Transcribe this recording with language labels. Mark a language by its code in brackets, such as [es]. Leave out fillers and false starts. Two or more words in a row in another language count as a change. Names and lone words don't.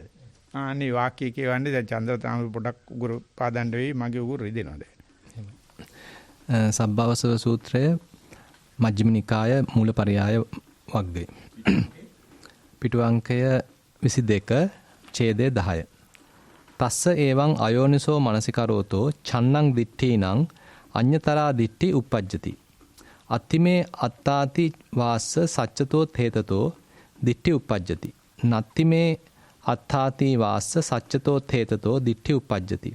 [si] අනේ වාක්‍යය කියවන්නේ දැන් චන්ද්‍රතාම පොඩක් උගුරු පාදන්න වෙයි මගේ උගුරු රිදෙනවා දැන්. සබ්බවසව සූත්‍රය මජ්ක්‍ධිම නිකාය මූලපරියාය වග්ගය. පිටු අංකය 22 ඡේදය 10. [pi] තස්ස එවං අයෝනිසෝ මනසිකරෝතෝ චන්නං දිට්ඨීනං අඤ්ඤතරා දිට්ඨි uppajjati. අත්තිමේ අත්තාති වාස්ස සච්චතෝ තේතතෝ දිට්ඨි uppajjati. නත්තිමේ අත්තාති වාස්ස සච්චතෝ තේතතෝ දිට්ඨි uppajjati.